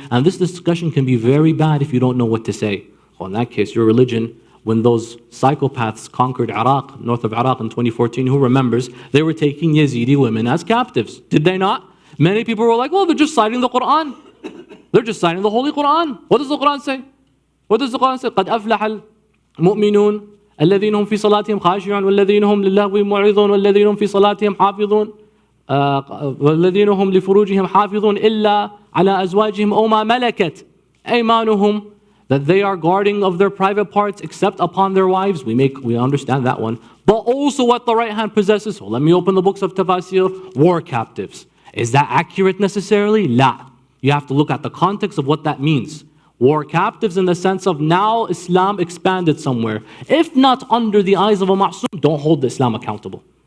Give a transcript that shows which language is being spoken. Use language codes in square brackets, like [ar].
[en] And this discussion can be very bad if you don't know what to say. Well, in that case, your religion, when those psychopaths conquered Iraq, north of Iraq in 2014, who remembers, they were taking Yazidi women as captives. Did they not? Many people were like, oh, they're just citing the Quran. They're just citing the Holy Quran. What does the Quran say? [ar] What does the Quran say? قَدْ أَفْلَحَ الْمُؤْمِنُونَ الَّذِينَ هُمْ فِي صَلَاتِهِمْ خَاشِعُونَ وَالَّذِينَ هُمْ لِلَّهْوِ مُعْرِضُونَ وَالَّذِينَ هُمْ فِي صَلَاتِهِمْ حَافِظُونَ وَالَّذِينَ هُمْ لِفُرُوجِهِمْ حَافِظُونَ إِلَّا عَلَى أَزْوَاجِهِمْ أَوْ مَا مَلَكَتْ أَيْمَانُهُمْ, [en] that they are guarding of their private parts except upon their wives. We understand that one. But also what the right hand possesses. So let me open the books of tafsir. War captives. Is that accurate necessarily? La. You have to look at the context of what that means. War captives in the sense of now Islam expanded somewhere. If not under the eyes of a ma'soom, don't hold the Islam accountable.